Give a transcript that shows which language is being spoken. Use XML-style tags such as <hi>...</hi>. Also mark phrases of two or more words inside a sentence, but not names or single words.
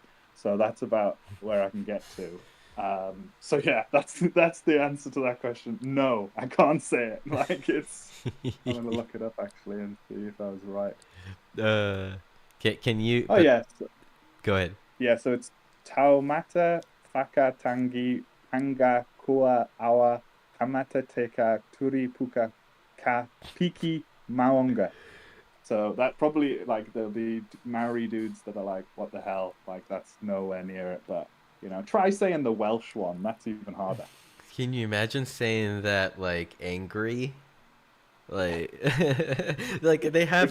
<en>So that's about where I can get to. So yeah, that's the answer to that question. No, I can't say it. Like it's I'm gonna look it up actually and see if I was right. uh, can you? Oh But yeah, go ahead. yeah. So it's Taumata Whakatangi Hanga Kua Awa Kamata Teka Turi Puka Ka Piki Maonga. So that probably, like, there'll be Maori dudes that are like, what the hell? Like that's nowhere near it. But Try saying the Welsh one. That's even harder. Can you imagine saying that like angry? Like, like they have</en>